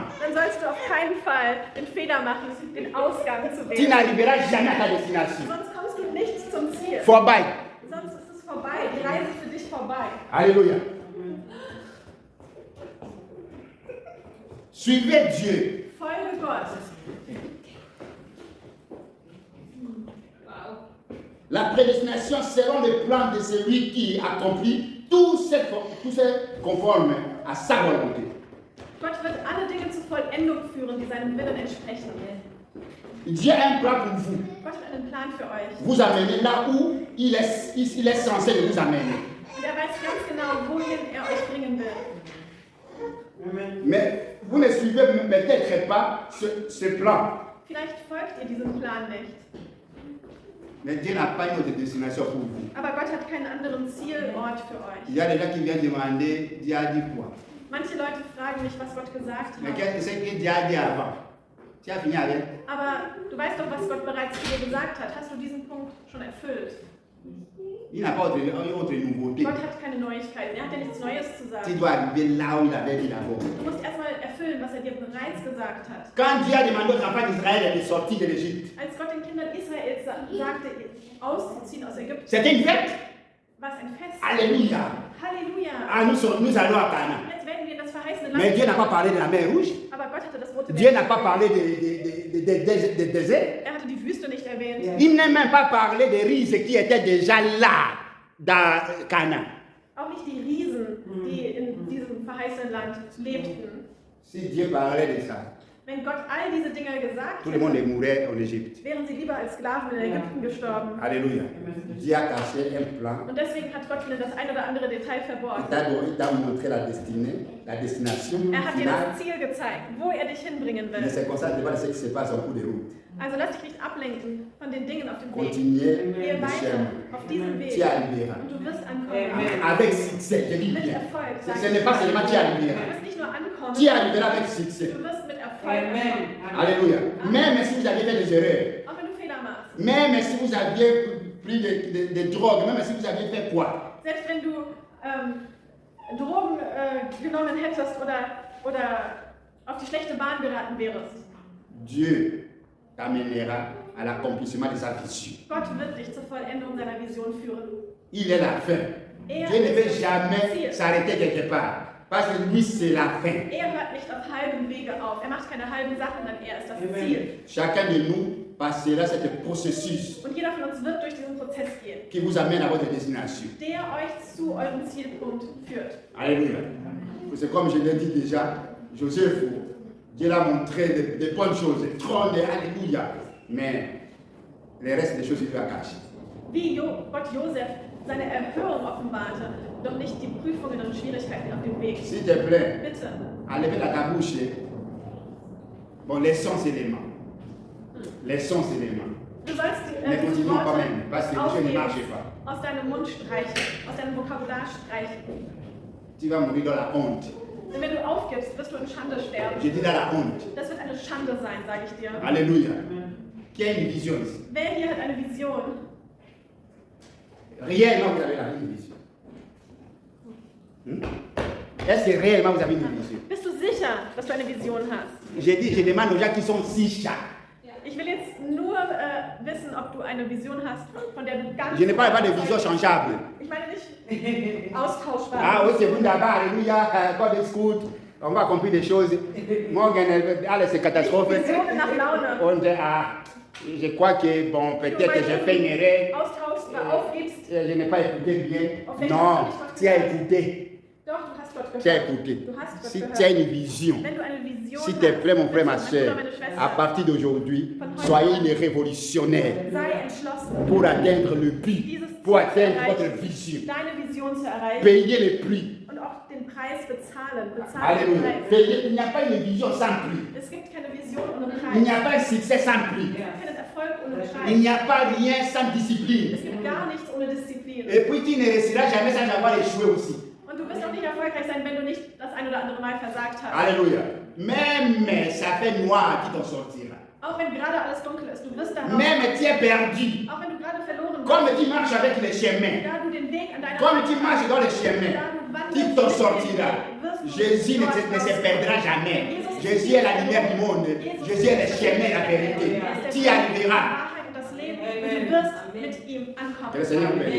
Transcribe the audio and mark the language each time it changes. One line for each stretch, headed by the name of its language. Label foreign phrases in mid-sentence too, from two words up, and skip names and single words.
German: dann sollst du auf keinen Fall den Fehler machen, den Ausgang zu
French: Tu
German: wählen.
French: n'arriveras jamais à ta destination.
German: Sonst kommst du nicht zum Ziel. Vorbei. Sonst ist es vorbei. Die Reise ist für dich vorbei.
French: Alléluia. Suivez Dieu.
German: Folge Gott.
French: La prédestination selon le plan de celui qui accomplit tout ce conforme à sa volonté.
German: Gott wird alle Dinge zur Vollendung führen, die seinem Willen entsprechen.
French: Dieu a un plan pour vous.
German: Gott hat einen Plan für euch.
French: Vous amener là où il est censé vous amener.
German: Und er weiß ganz genau, wohin er euch bringen will.
French: Mais vous ne suivez peut-être pas ce plan.
German: Vielleicht folgt ihr diesem Plan nicht.
French: Mais Dieu n'a pas une autre destination pour vous.
German: Aber Gott hat keinen anderen Zielort für
French: Il
German: euch.
French: y a des gens qui viennent demander, Dieu a dit quoi?
German: Manche Leute fragen mich, was Gott gesagt
French: Mais
German: hat.
French: qu'est-ce que Dieu a dit avant? Tu as fini avec?
German: Aber du weißt doch, was Gott bereits zu dir gesagt hat. Hast du diesen Punkt schon erfüllt?
French: Il n'a pas autre nouveauté.
German: Gott hat keine Neuigkeiten. Er hat dir nichts Neues zu
French: Tu
German: sagen.
French: dois arriver là où il avait dit d'abord.
German: Du musst erstmal erfüllen, was er dir bereits gesagt hat.
French: Quand Dieu a demandé aux enfants d'Israël de sortir de l'Égypte,
German: Als Gott den Kindern Israels sagte, auszuziehen aus Ägypten,
French: c'était une fête.
German: war es ein Fest.
French: Alléluia.
German: Halleluja!
French: Ah, nous allons à Canaan.
German: Jetzt werden wir in das verheißene
French: Mais Dieu n'a
German: Land.
French: pas parlé de la mer Rouge.
German: Aber Gott hatte das rote
French: Dieu
German: Meer.
French: n'a pas parlé des déserts.
German: Er hatte die Wüste nicht erwähnt.
French: Il n'a même pas parlé des rises qui étaient déjà là, dans Canaan.
German: Auch nicht die Riesen, die in diesem verheißenen Land lebten.
French: Si Dieu parlait de ça,
German: Wenn Gott all diese Dinge gesagt
French: tout le monde
German: hätte,
French: mourrait en Égypte.
German: wären sie lieber als Sklaven in Ägypten gestorben.
French: Alléluia. Dieu a caché un plan.
German: Und deswegen hat Gott ihnen das ein oder andere Detail verborgen.
French: Il t'a montré la destination
German: Er hat dir
French: finale.
German: das Ziel gezeigt, wo er dich hinbringen
French: Ne
German: will.
French: se concentre pas sur ce qui se passe en cours de route.
German: Also lass dich nicht ablenken von den Dingen auf dem Weg.
French: Continuez
German: Gehe
French: le
German: weiter
French: chemin.
German: auf diesem
French: Tu
German: Weg
French: arriveras.
German: und du wirst ankommen.
French: Avec succès, je dis
German: Mit
French: bien.
German: Erfolg.
French: Ce
German: sag
French: n'est
German: ich.
French: pas seulement tu
German: Du
French: arriveras.
German: wirst nicht nur ankommen,
French: Tu arriveras avec succès.
German: du wirst mit Erfolg ankommen.
French: Alléluia. Même si vous aviez fait des erreurs,
German: Auch wenn du Fehler machst.
French: même si vous aviez pris des drogues, même si vous aviez fait quoi,
German: Selbst wenn du Drogen genommen hättest oder auf die schlechte Bahn geraten wärst.
French: Dieu t'amènera à l'accomplissement de sa vision. Gott wird dich zur Vollendung seiner Vision führen. Il est la fin. Dieu ne veut jamais s'arrêter quelque part. Parce que lui, c'est la fin.
German: Er hört nicht auf halben Wege auf. Er macht keine halben Sachen, denn er ist das Ziel.
French: Chacun de nous passera ce processus
German: Und jeder von uns wird durch diesen Prozess gehen,
French: qui vous amène à votre destination.
German: der euch zu eurem Zielpunkt führt.
French: Alléluia. C'est comme je l'ai dit déjà, Joseph, Dieu l'a montré des bonnes choses, des trônes, Alléluia. Mais le reste des choses, il lui a caché.
German: Wie Gott Josef seine Erhöhung offenbarte, doch nicht die Prüfungen und Schwierigkeiten auf dem Weg.
French: S'il te plaît,
German: Bitte,
French: enlevez la ta bouche. Bon, les 100 éléments. Les 100 éléments.
German: du sollst
French: Mais
German: diese
French: continuons quand
German: Worte
French: même, parce que les choses ne marchent
German: aufheben,
French: pas.
German: aus deinem Mund streichen, aus deinem Vokabular streichen.
French: Tu vas mourir dans la honte.
German: Denn wenn du aufgibst, wirst du in Schande sterben.
French: Je dis dans la honte.
German: Das wird eine Schande sein, sage ich dir.
French: Alléluia. Qui a une vision ici?
German: Wer hier hat eine Vision?
French: Réellement, vous avez une vision. Est-ce que réellement vous avez une vision?
German: Bist du sicher, dass du eine Vision hast?
French: Je demande aux gens qui sont si chats.
German: Ich will jetzt nur wissen, ob du eine Vision hast, von der du ganz...
French: Je ne parle pas de vision changeable.
German: Ich meine nicht austauschbar.
French: Ah oui, c'est wunderbar, alléluia,
English: God is good.
French: On va accomplir des choses.
German: Morgen, alles
French: c'est catastrophe.
German: Visionen nach Laune.
French: Und je crois que, bon, peut-être que j'ai fait une erreur.
German: Austauschbar aufgibst.
French: Je n'ai pas écouté bien. Non, tu as écouté.
German: Doch, du hast Gott
French: Tu as
German: gehört.
French: écouté.
German: Du hast Gott
French: Si
German: gehört.
French: tu as une vision,
German: Wenn du eine Vision
French: s'il te plaît, mon frère, ma
German: bitte, mein
French: soeur,
German: Bruder, meine Schwester,
French: à partir d'aujourd'hui, soyez une révolutionnaire
German: sei entschlossen,
French: pour atteindre le but,
German: dieses
French: pour
German: Ziel zu
French: atteindre votre
German: erreichen,
French: vision.
German: deine Vision zu erreichen Payez le prix. und auch den Preis bezahlen. Bezahlen den
French: Alléluia.
German: Preis.
French: Payez. Il n'y a pas une vision sans prix.
German: Es gibt keine Vision ohne
French: Il n'y
German: Preis.
French: a pas un succès sans prix.
German: Es gibt keinen Erfolg ohne
French: Il
German: Preis.
French: n'y a pas rien sans discipline.
German: Es gibt gar nichts ohne Disziplin.
French: Et puis tu ne réussiras jamais sans avoir échoué aussi.
German: Und du wirst auch nicht erfolgreich sein, wenn du nicht das ein oder andere Mal versagt hast.
French: Alléluia. Même ça fait noir, tu t'en sortiras.
German: Auch wenn gerade alles dunkel ist, du wirst da raus.
French: Même tu es perdu.
German: Auch wenn du gerade verloren bist.
French: Comme tu marches avec les chemins.
German: Da du den Weg an deiner
French: Comme
German: Seite
French: tu marches dans les chemins.
German: da du wandelst,
French: Tu t'en sortiras.
German: wirst du
French: Jésus ne
German: dort
French: se perdra jamais.
German: Jesus
French: Jésus est la lumière du monde. Jésus est le chemin et la vérité. Tu y arriveras.
German: Die Wahrheit und das Leben und du wirst mit ihm ankommen.